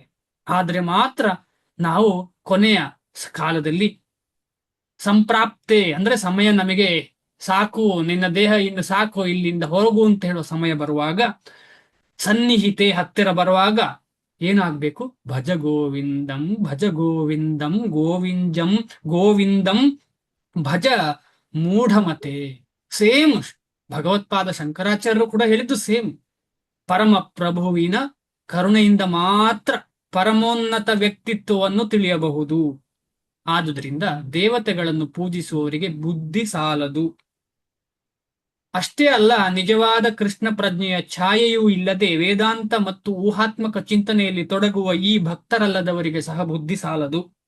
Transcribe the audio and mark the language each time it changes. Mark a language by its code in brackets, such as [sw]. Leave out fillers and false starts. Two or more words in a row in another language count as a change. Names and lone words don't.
[kn] ಆದ್ರೆ ಮಾತ್ರ ನಾವು ಕೊನೆಯ ಕಾಲದಲ್ಲಿ ಸಂಪ್ರಾಪ್ತೆ ಅಂದ್ರೆ ಸಮಯ ನಮಗೆ ಸಾಕು, ನಿನ್ನ ದೇಹ ಇನ್ನು ಸಾಕು, ಇಲ್ಲಿಂದ ಹೋಗು ಅಂತ ಹೇಳುವ ಸಮಯ ಬರುವಾಗ, ಸನ್ನಿಹಿತೆ ಹತ್ತಿರ ಬರುವಾಗ ಏನಾಗ್ಬೇಕು? [sa] ಭಜ ಗೋವಿಂದಂ ಭಜ ಗೋವಿಂದಂ ಗೋವಿಂದಂ ಭಜ ಮೂಢಮತೆ. [kn] ಸೇಮ್ ಭಗವತ್ಪಾದ ಶಂಕರಾಚಾರ್ಯರು ಕೂಡ ಹೇಳಿದ್ದು ಸೇಮ್. ಪರಮ ಪ್ರಭುವಿನ ಕರುಣೆಯಿಂದ ಮಾತ್ರ ಪರಮೋನ್ನತ ವ್ಯಕ್ತಿತ್ವವನ್ನು ತಿಳಿಯಬಹುದು. ಆದುದರಿಂದ ದೇವತೆಗಳನ್ನು ಪೂಜಿಸುವವರಿಗೆ ಬುದ್ಧಿ ಸಾಲದು. ಅಷ್ಟೇ ಅಲ್ಲ, ನಿಜವಾದ ಕೃಷ್ಣ ಪ್ರಜ್ಞೆಯ ಛಾಯೆಯೂ ಇಲ್ಲದೆ ವೇದಾಂತ ಮತ್ತು ಊಹಾತ್ಮಕ ಚಿಂತನೆಯಲ್ಲಿ ತೊಡಗುವ ಈ ಭಕ್ತರಲ್ಲದವರಿಗೆ ಸಹ ಬುದ್ಧಿ ಸಾಲದು.